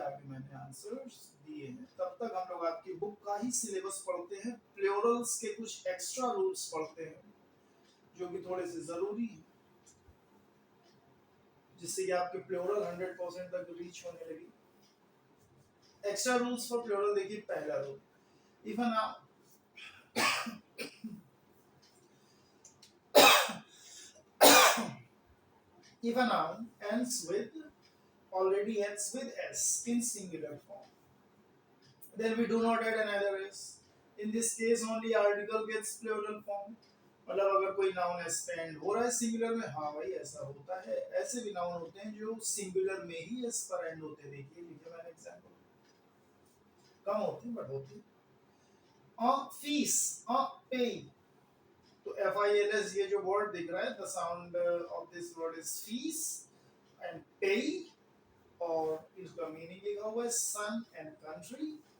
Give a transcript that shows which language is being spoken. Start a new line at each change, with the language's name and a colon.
Hindi: आगे मैंने आंसर्स दिए हैं। तब तक हम लोग आपकी बुक का ही सिलेबस पढ़ते हैं, प्लूरल्स के कुछ एक्स्ट्रा रूल्स पढ़ते हैं जो कि थोड़े से जरूरी हैं, जिससे कि आपके प्लूरल 100% तक रीच होने लगी। एक्स्ट्रा रूल्स फॉर प्लूरल देखिए, पहला rule, if a noun
English: if a noun ends with, already ends with s in singular form, then we do not add another s. In this case only article gets plural form.
Hindi: मतलब अगर कोई noun S पे and हो रहा है singular में, हाँ भाई ऐसा होता है। ऐसे भी नाउन होते हैं जो सिंगुलर में ही एस पर एंड होते हैं, देखिए लिखे मैंने एग्जांपल, कम होते हैं बट होते हैं। फीस, पे, तो एफ आई एल एस, ये जो वर्ड दिख रहा है, the sound of this word is fees and पे, और इसका मीनिंग लिखा हुआ है सन एंड कंट्री।